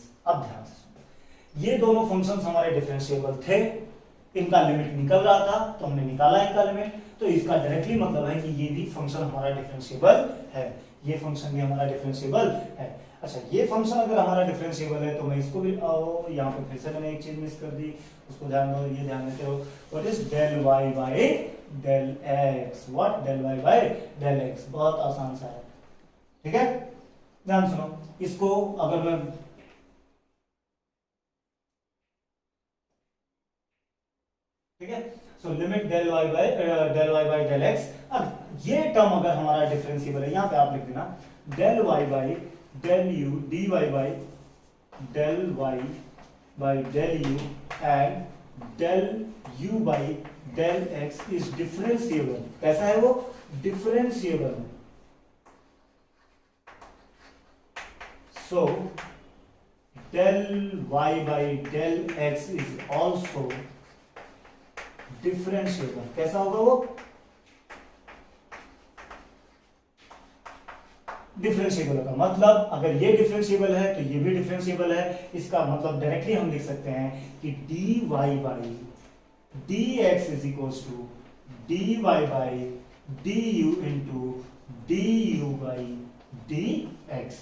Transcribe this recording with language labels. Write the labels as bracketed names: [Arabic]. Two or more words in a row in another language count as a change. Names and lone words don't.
[Hindi] अब ध्यान से सुनो, ये दोनों फंक्शंस हमारे डिफरेंशिएबल थे, इनका लिमिट निकल रहा था तो हमने निकाला इनका लिमिट, तो इसका डायरेक्टली मतलब है कि ये भी फंक्शन हमारा डिफरेंशिएबल है, ये फंक्शन भी हमारा डिफरेंशिएबल है। अच्छा, ये फंक्शन अगर हमारा डिफरेंशिएबल है तो मैं इसको भी यहाँ पे फिर से मैंने एक चीज मिस कर दी, उसको ध्यान दो, ये ध्यान देते हो। [English] what is del y by del x, what del y by del x, [Hindi] बहुत आसान सा है, ठीक है। ध्यान सुनो, इसको अगर मैं ठीक है, [English] so limit del y by del x. [Hindi] अब ये टर्म अगर हमारा डिफरेंशिएबल है, यहाँ पे आप लिख देना [English] del y by del u dy by del y by del u and del u by del x is differentiable. [Hindi] कैसा है वो? [English] differentiable. so del y by del x is also differentiable. [Hindi] कैसा होगा वो? डिफरेंशिएबल का मतलब अगर ये डिफरेंशिएबल है तो ये भी डिफरेंशिएबल है। इसका मतलब डायरेक्टली हम लिख सकते हैं कि [English] dy by dx is equals to dy by du into du by dx.